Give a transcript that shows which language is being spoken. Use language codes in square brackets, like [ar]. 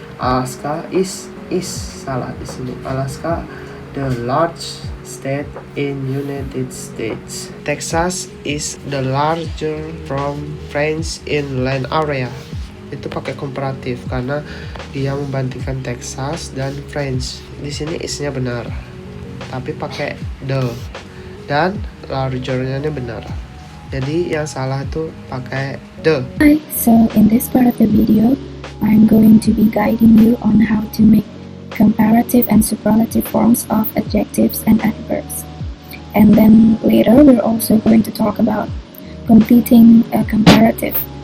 [en] Alaska is [id] salah di sini. [en] Alaska the large state in United States. Texas is the larger from France in land area. [id] Itu pakai komparatif karena dia membandingkan Texas dan France. Di sini isnya benar, tapi pakai the, dan largernya ini benar. Jadi yang salah tuh pakai the. [en] Hi, so in this part of the video, I'm going to be guiding you on how to make comparative and superlative forms of adjectives and adverbs. And then later we're also going to talk about completing a comparative.